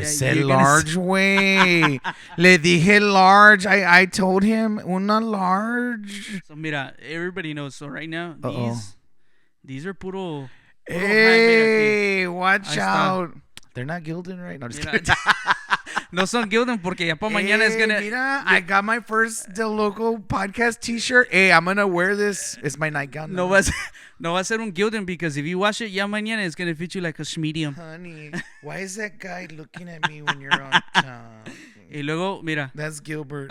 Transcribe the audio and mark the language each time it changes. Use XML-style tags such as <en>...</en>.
<en>I said large way.</en> <es>Le dije large.</es> <en>I told him</en> <es>una large.</es> <en>So mira, everybody knows. So right now, these are puro hey, watch out. They're not Gildan, right? No, just kidding.</en> <es>No son Gildan porque ya para mañana es gonna.</es> <en>Mira, I got my first DeLoco podcast T-shirt. Hey, I'm gonna wear this. It's my nightgown.</en> <es>No va a ser un Gildan</es> <en>because if you wash it</en> <es>ya mañana</es> <en>it's gonna fit you like a medium. Honey, why is that guy looking at me when you're on top?</en> <es>Y luego, mira.</es> <en>That's Gilbert.</en>